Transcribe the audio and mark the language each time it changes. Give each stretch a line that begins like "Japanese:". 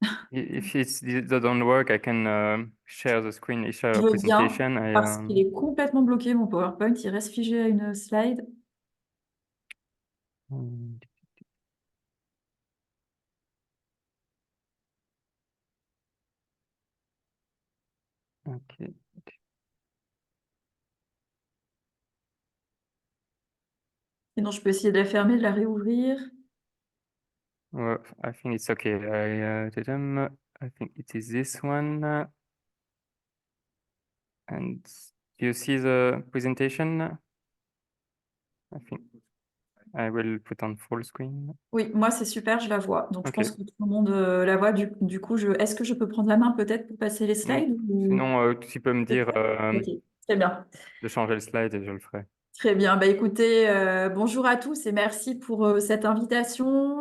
English: If it doesn't work, I can share the screen
French: et
English: share a presentation.
French: Parce qu'il est complètement bloqué, mon PowerPoint. Il reste figé à une slide. Okay. Sinon, je peux essayer de la fermer, de la réouvrir.
English: Well, I think it's okay. I think it is this one. And do you see the presentation? I think I will put on full screen.
French: Oui, moi c'est super, je la vois. Donc okay. Je pense que tout le monde la voit. Du coup, est-ce que je peux prendre la main peut-être pour passer les slides ou... Sinon, tu peux me dire okay. Très bien. De changer le slide et je le ferai. Très bien. Bah, écoutez, bonjour à tous et merci pour cette invitation.